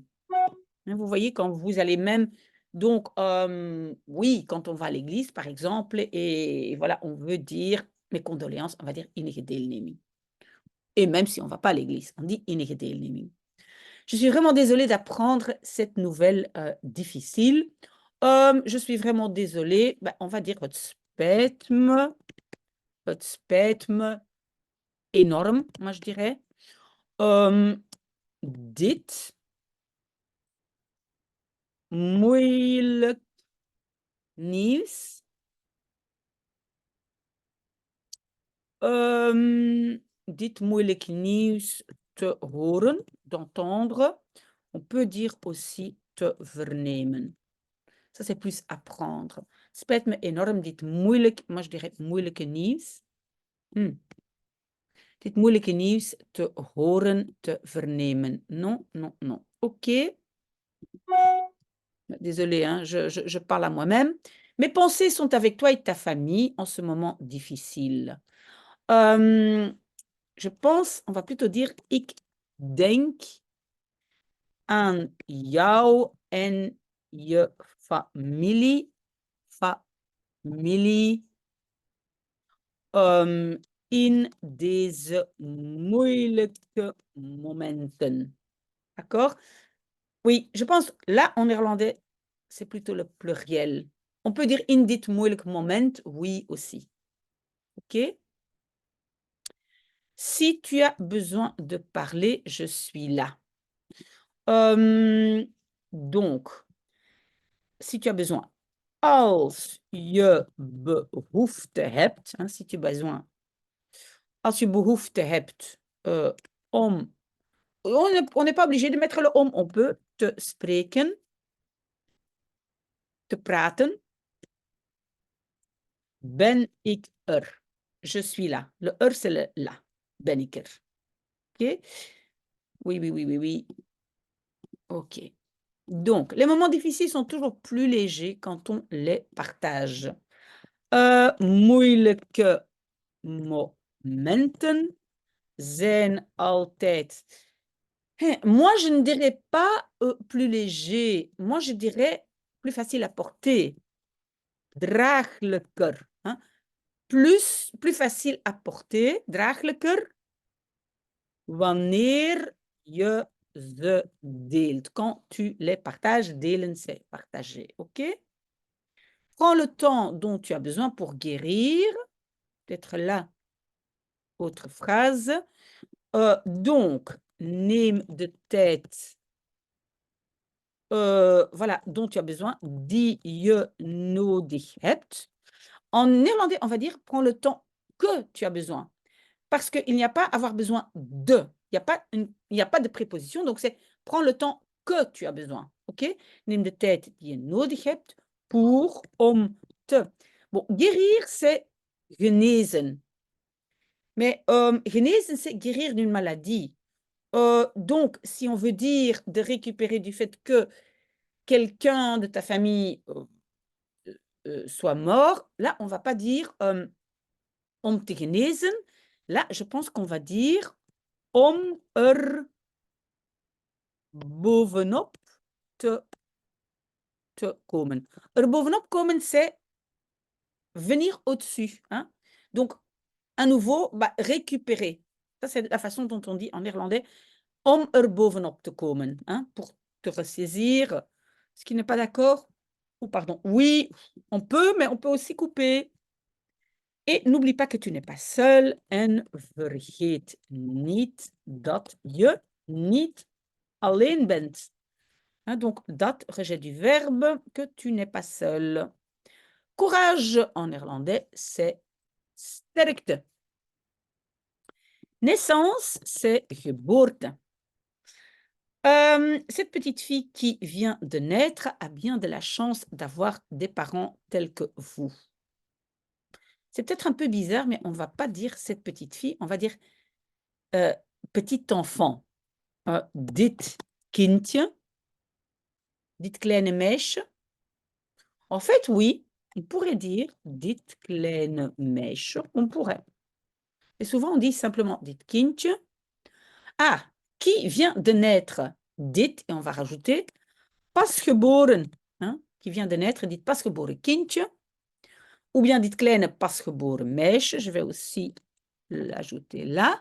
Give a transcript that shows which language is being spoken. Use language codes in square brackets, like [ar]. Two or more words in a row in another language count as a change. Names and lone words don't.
[fr] Vous voyez, quand vous allez même, donc, oui, quand on va à l'église, par exemple, et voilà, on veut dire mes condoléances, on va dire [nl] innige deelneming. [fr] Et même si on ne va pas à l'église, on dit [nl] innige deelneming. [fr] Je suis vraiment désolée d'apprendre cette nouvelle difficile. Je suis vraiment désolée. On va dire [nl] het spijt me énorme, [fr] moi je dirais. [nl] Dit moeilijk nieuws. Dit moeilijk nieuws te horen, [fr] d'entendre. On peut dire aussi [nl] te vernemen. [fr] Ça, c'est plus apprendre. [nl] Spijt me enorm dit moeilijk, [fr] moi je dirais [nl] moeilijke nieuws. Dit moeilijke nieuws te horen, te vernemen. [fr] Non, non, non. Ok. Désolée, hein, je parle à moi-même. Mes pensées sont avec toi et ta famille en ce moment difficile. Je pense, on va plutôt dire, [nl] ik denk aan jou en je familie. In deze moeilijke momenten. [fr] D'accord? Oui, je pense, là, en néerlandais, c'est plutôt le pluriel. On peut dire [nl] in dit moeilijk moment, [fr] oui aussi. OK? Si tu as besoin de parler, je suis là. Donc, si tu as besoin. [nl] Als je behoefte hebt, [fr] hein, si tu as besoin. [nl] Als je behoefte hebt om. [fr] On n'est pas obligé de mettre le om. On peut [nl] te spreken, te praten. Ben ik er. [fr] Je suis là. Le er, c'est le là. [nl] Ben ik er. [fr] OK? Oui, oui, oui, oui, oui. OK. Donc, les moments difficiles sont toujours plus légers quand on les partage. [nl] Moeilijke momenten zijn altijd. [fr] Moi, je ne dirais pas plus léger. Moi, je dirais plus facile à porter. Draaglijker. Hein? Plus facile à porter. [nl] Draaglijker. Wanneer je ze deelt. [fr] Quand tu les partages, delen, c'est partager. OK? Prends le temps dont tu as besoin pour guérir. Peut-être là, autre phrase. Donc, [nl] neem de tijd. [fr] Voilà, dont tu as besoin, [nl] die je nodig hebt. [fr] En néerlandais, on va dire, prends le temps que tu as besoin. Parce qu'il n'y a pas avoir besoin de. Il n'y a pas de préposition, donc c'est prends le temps que tu as besoin. OK? [nl] Neem de tijd die je nodig hebt pour, om, te. [fr] Bon, guérir, c'est genezen. Mais genezen, c'est guérir d'une maladie. Donc, si on veut dire de récupérer du fait que quelqu'un de ta famille soit mort, là, on ne va pas dire [nl] om te genezen. [fr] Là, je pense qu'on va dire [nl] om bovenop te komen. Bovenop komen, [fr] c'est venir au-dessus. Hein? Donc, à nouveau, bah, récupérer. Ça, c'est la façon dont on dit en néerlandais [nl] om bovenop te komen. [fr] Hein? Pour te ressaisir. Ce qui n'est pas d'accord? Ou pardon, oui, on peut, mais on peut aussi couper. Et n'oublie pas que tu n'es pas seul [nl] en vergeet niet dat je niet alleen bent. [fr] Hein, donc, dat, rejet du verbe, que tu n'es pas seul. Courage en néerlandais, c'est sterkte. Naissance, c'est geboorte. Cette petite fille qui vient de naître a bien de la chance d'avoir des parents tels que vous. C'est peut-être un peu bizarre, mais on ne va pas dire cette petite fille, on va dire petit enfant. [nl] Dit kindje, dit kleine meisje. [fr] En fait, oui, on pourrait dire [nl] dit kleine meisje, [fr] on pourrait. Et souvent, on dit simplement [nl] dit kindje. [fr] Ah, qui vient de naître? Dit, et on va rajouter [nl] pas geboren, [fr] hein, qui vient de naître, [nl] dit pas geboren kindje. [fr] Ou bien [nl] dit kleine pas geboren meisje, [fr] je vais aussi l'ajouter là.